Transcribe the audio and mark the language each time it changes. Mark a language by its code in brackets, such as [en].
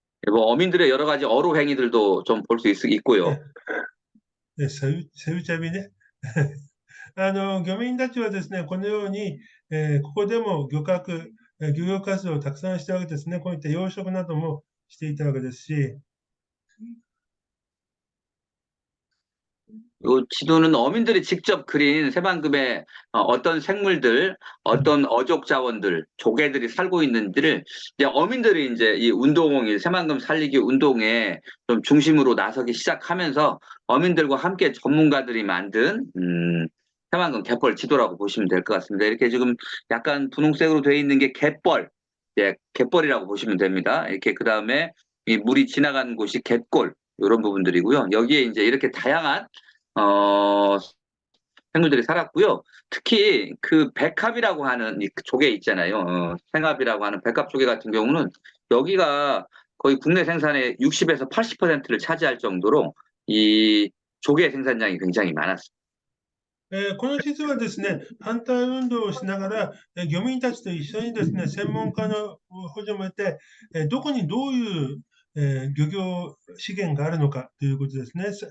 [ko] 뭐 어민들의 여러 가지 어로 행위들도 좀 볼 수 있고요. [ja] セウチャビね。漁民たちはですね、このように、ここでも漁業活動をたくさんしたわけですね。こういった養殖などもしていたわけですし。 [ko] 이 지도는 어민들이 직접 그린 새만금의 어떤 생물들, 어떤 어족 자원들, 조개들이 살고 있는지를 이제 어민들이 이제 이 운동이 새만금 살리기 운동에 좀 중심으로 나서기 시작하면서 어민들과 함께 전문가들이 만든 새만금 갯벌 지도라고 보시면 될 것 같습니다. 이렇게 지금 약간 분홍색으로 되어 있는 게 갯벌, 예, 갯벌이라고 보시면 됩니다. 이렇게 그 다음에 이 물이 지나가는 곳이 갯골 이런 부분들이고요. 여기에 이제 이렇게 다양한 생물들이 살았고요. 특히 그 백합이라고 하는 이 조개 있잖아요. 생합이라고 하는 백합 조개 같은 경우는 여기가 거의 국내 생산의 60에서 80%를 차지할 정도로 이 조개 생산량이 굉장히 많았습니다. [ja] この地図はですね、反対運動をしながら、漁民たちと一緒にですね、専門家の補助も得て、どこにどういう漁業資源があるのかということですね。